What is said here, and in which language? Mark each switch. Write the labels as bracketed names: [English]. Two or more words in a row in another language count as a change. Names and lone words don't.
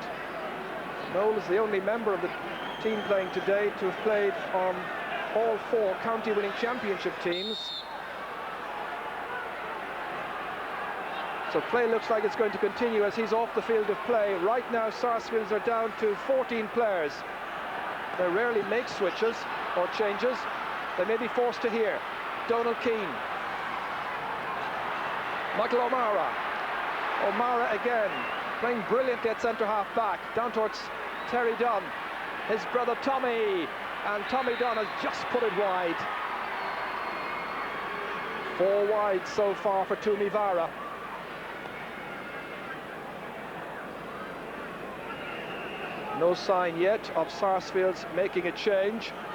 [English] Noel is the only member of the team playing today to have played on all 4 county-winning championship teams. So play looks like it's going to continue as he's off the field of play. Right now Sarsfields are down to 14 players. They rarely make switches or changes. They may be forced to here. Donald Keane. Michael O'Mara. O'Mara again, playing brilliantly at centre half back. Down towards Terry Dunn. His brother Tommy. And Tommy Dunn has just put it wide. 4 wide so far for Toomevara. No sign yet of Sarsfields making a change.